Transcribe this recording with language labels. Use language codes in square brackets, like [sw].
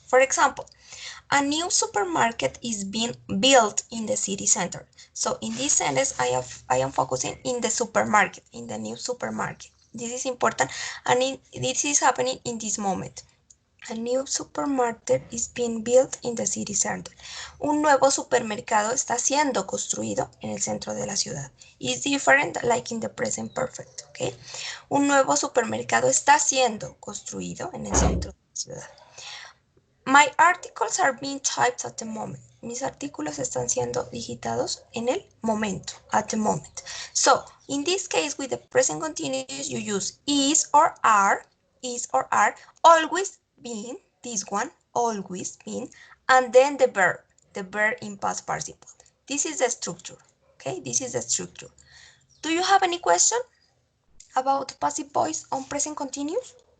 [en] For example, a new supermarket is being built in the city center. So in this sentence, I am focusing in the supermarket, in the new supermarket. This is important, and this is happening in this moment. A new supermarket is being built in the city center. [es] Un nuevo supermercado está siendo construido en el centro de la ciudad. [en] Is different like in the present perfect, ¿ok? [es] Un nuevo supermercado está siendo construido en el centro de la ciudad. [en] My articles are being typed at the moment. [es] Mis artículos están siendo digitados en el momento, [en] at the moment. So, in this case, with the present continuous, you use is or are, always been, this one, always been, and then the verb in past participle. This is the structure, okay? This is the structure. Do you have any question about passive voice on present continuous?